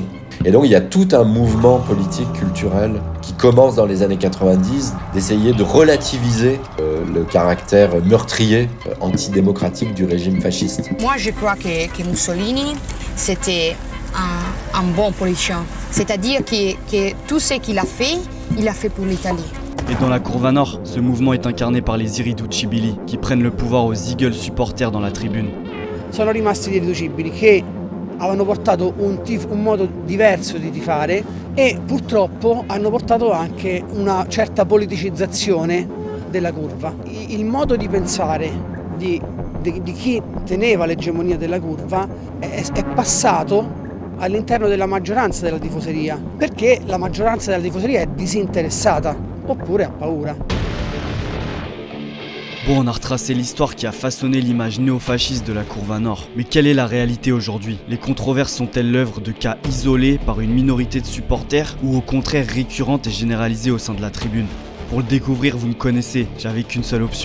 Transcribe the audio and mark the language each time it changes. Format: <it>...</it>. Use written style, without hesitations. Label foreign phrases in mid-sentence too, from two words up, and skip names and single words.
<fr>Et donc il y a tout un mouvement politique, culturel, qui commence dans les années 90 d'essayer de relativiser le caractère meurtrier, antidémocratique du régime fasciste. Moi je crois que Mussolini, c'était un bon politicien. C'est-à-dire que tout ce qu'il a fait pour l'Italie. Et dans la Courva Nord, ce mouvement est incarné par les irriducibili, qui prennent le pouvoir aux Eagles supporters dans la tribune.</fr> <it>Sono rimasti gli irriducibili che avevano portato un modo diverso di tifare e purtroppo hanno portato anche una certa politicizzazione della curva. Il modo di pensare di chi teneva l'egemonia della curva è passato all'interno della maggioranza della tifoseria, perché la maggioranza della tifoseria è disinteressata oppure ha paura.</it> <fr>Bon, on a retracé l'histoire qui a façonné l'image néofasciste de la Courva Nord. Mais quelle est la réalité aujourd'hui? Les controverses sont-elles l'œuvre de cas isolés par une minorité de supporters ou au contraire récurrentes et généralisées au sein de la tribune? Pour le découvrir, vous me connaissez, j'avais qu'une seule option.</fr>